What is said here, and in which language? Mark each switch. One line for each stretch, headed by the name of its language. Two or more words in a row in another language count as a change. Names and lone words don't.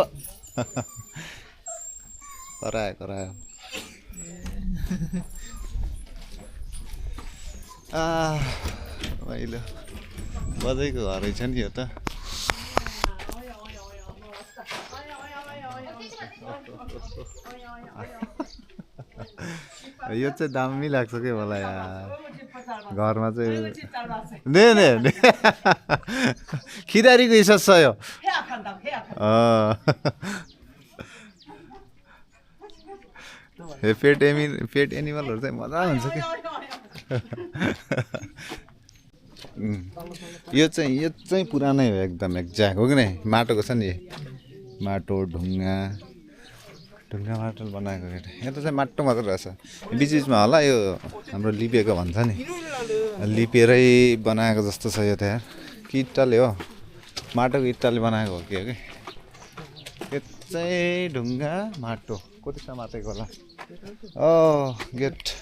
Nepali: करायो करायो रमाइलो बजैको घर रहेछ नि यो त यो चाहिँ दामी लाग्छ के मलाई यार घरमा चाहिँ ने ने
Korean: 기다리고 있었어요.
English: pet animals
Nepali: चाहिँ मजा हुन्छ के यो चाहिँ पुरानै हो एकदम एक्ज्याक्ट हो कि नै माटोको छ नि माटो ढुङ्गा माटो बनाएको केटा यहाँ त चाहिँ माटो मात्र रहेछ बिचमा होला यो हाम्रो लिपेको भन्छ नि लिपेरै बनाएको जस्तो छ यो त यार कि इट्टाले हो माटोको इट्टाले बनाएको हो कि यो चाहिँ ढुङ्गा माटो कति समातेको होला गेट